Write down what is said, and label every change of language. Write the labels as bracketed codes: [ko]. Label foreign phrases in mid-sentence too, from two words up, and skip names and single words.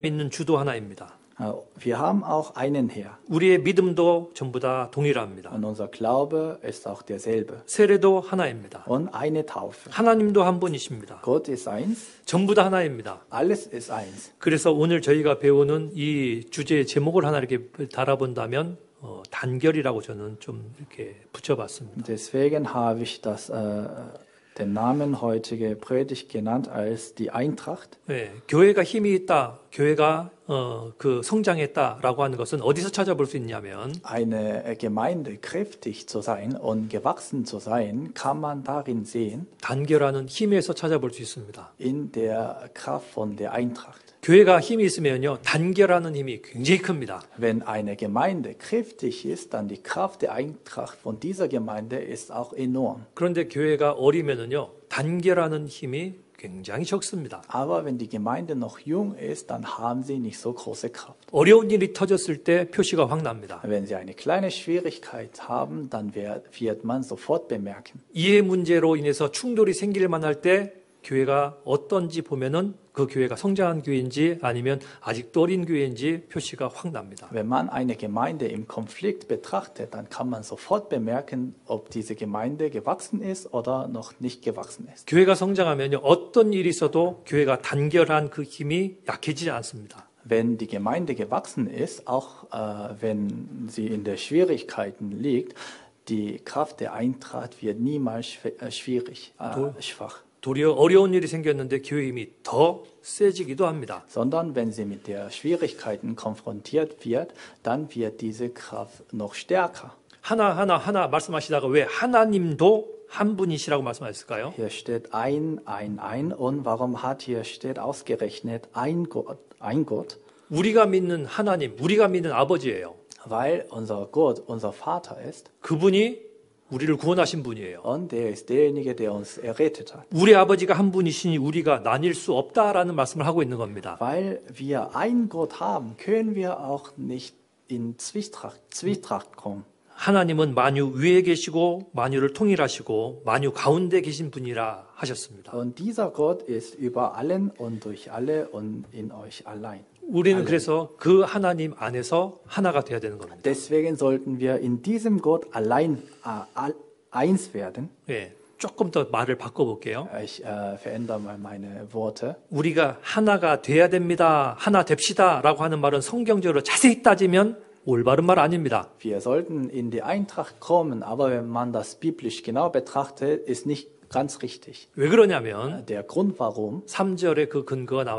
[ko] 있는 주도 하나입니다. [de] Wir haben auch einen Herr. [ko] 우리의 믿음도 전부 다 동일합니다. [de] Und unser Glaube ist auch derselbe. [ko] 세례도 하나입니다. [de] Und eine Taufe. [ko] 하나님도 한 분이십니다. [de] Gott ist eins. [ko] 전부 다 하나입니다. [de] Alles ist eins. [ko] 그래서 오늘 저희가 배우는 이 주제의 제목을 하나 이렇게 달아본다면 단결이라고 저는 좀 이렇게 붙여봤습니다. [de] Deswegen habe ich den Namen heutige Predigt genannt als die Eintracht. [ko] 네, 교회가 힘이 있다, 교회가 그 성장했다라고 하는 것은 어디서 찾아볼 수 있냐면 [de] Eine Gemeinde kräftig zu sein und gewachsen zu sein, kann man darin sehen, [ko] 단결하는 힘에서 찾아볼 수 있습니다. [de] in der Kraft von der Eintracht. [ko] 교회가 힘이 있으면요, 단결하는 힘이 굉장히 큽니다. [de] Wenn eine Gemeinde kräftig ist, dann die Kraft der Eintracht von dieser Gemeinde ist auch enorm. [ko] 그런데 교회가 어리면은요, 단결하는 힘이 굉장히 적습니다. [de] Aber wenn die Gemeinde noch jung ist, dann haben sie nicht so große Kraft. [ko] 어려운 일이 터졌을 때 표시가 확 납니다. [de] Wenn sie eine kleine Schwierigkeit haben, dann wird man sofort bemerken. [ko] 이해 문제로 인해서 충돌이 생길 만할 때 교회가 어떤지 보면은 그 교회가 성장한 교회인지 아니면 아직도 어린 교회인지 표시가 확 납니다. [de] Wenn man eine Gemeinde im Konflikt betrachtet, dann kann man sofort bemerken, ob diese Gemeinde gewachsen ist oder noch nicht gewachsen ist. [ko] 교회가 성장하면요, 어떤 일이 있어도 교회가 단결한 그 힘이 약해지지 않습니다. [de] Wenn die Gemeinde gewachsen ist, auch wenn sie in der Schwierigkeiten liegt, die Kraft der Eintracht wird niemals schwach. [ko] 도리어 어려운 일이 생겼는데 교회 힘이 더 세지기도 합니다. [de] Sondern wenn sie mit der Schwierigkeiten konfrontiert wird, dann wird diese Kraft noch stärker. [ko] 하나 말씀하시다가 왜 하나님도 한 분이시라고 말씀하셨을까요? [de] Hier steht ein. Und warum hier steht ausgerechnet ein Gott? [ko] 우리가 믿는 하나님, 우리가 믿는 아버지예요. [de] Weil unser Gott unser Vater ist. [ko] 그분이 우리를 구원하신 분이에요. [de] Und der ist derjenige, der uns errettet hat. [ko] 우리 아버지가 한 분이시니 우리가 나뉠 수 없다라는 말씀을 하고 있는 겁니다. [de] Weil wir einen Gott haben, können wir auch nicht in Zwietracht kommen. [ko] 하나님은 만유 위에 계시고 만유를 통일하시고 만유 가운데 계신 분이라 하셨습니다. [de] Und dieser Gott ist über allen und durch alle und in euch allein. [ko] 우리는 그래서 그 하나님 안에서 하나가 되어야 되는 겁니다. [de] Deswegen sollten wir in diesem Gott allein eins werden. [ko] 예, 조금 더 말을 바꿔볼게요. [de] Ich verändere mal meine Worte. [ko] 우리가 하나가 돼야 됩니다. 하나 됩시다라고 하는 말은 성경적으로 자세히 따지면 올바른 말 아닙니다. [de] Wir sollten in die Eintracht kommen, aber wenn man das biblisch genau betrachtet, ist nicht ganz richtig. [ko] 왜 그러냐면 [de] Der Grund warum [ko] 3절에 그 근거가 나와